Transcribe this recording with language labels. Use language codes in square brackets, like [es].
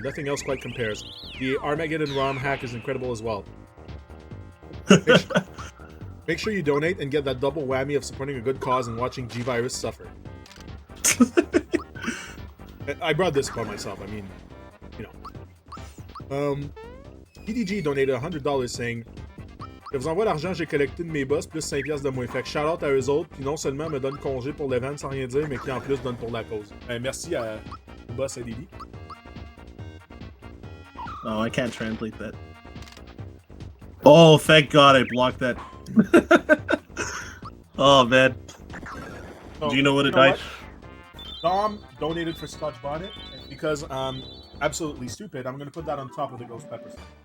[en] Nothing else quite compares. The Armageddon ROM hack is incredible as well. Make sure you donate and get that double whammy of supporting a good cause and watching G-Virus suffer. I brought this upon myself. I mean, you know. PDG donated $100 saying, [fr] je vous envoie l'argent, j'ai collecté de mes boss, plus 5$ de moins. Fait que [en] shout out [fr] à eux autres, puis non seulement me donne congé pour l'event sans rien dire, mais qui en plus donne pour la cause. Merci à boss et Lily. [en] Oh, I can't translate that. Oh, thank God I blocked that. Oh, man. So, Do you know what it died? Dom donated for Scotch Bonnet, and because I'm absolutely stupid, I'm going to put that on top of the ghost peppers.